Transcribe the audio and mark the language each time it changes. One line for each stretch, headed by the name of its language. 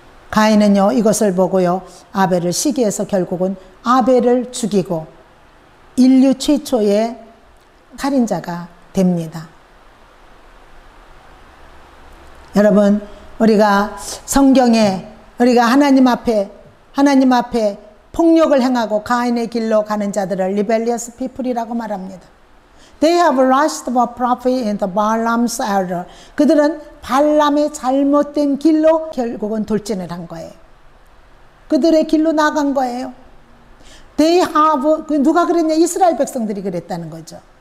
Korean: 가인은요, 이것을 보고요, 아벨을 시기해서 결국은 아벨을 죽이고 인류 최초의 살인자가 됩니다. 여러분, 우리가 성경에 우리가 하나님 앞에 폭력을 행하고 가인의 길로 가는 자들을
English: rebellious people
Korean: 이라고 말합니다.
English: They have rushed for profit in the Balaam's error.
Korean: 그들은 발람의 잘못된 길로 결국은 돌진을 한 거예요. 그들의 길로 나간 거예요.
English: They have,
Korean: 누가 그랬냐? 이스라엘 백성들이 그랬다는 거죠.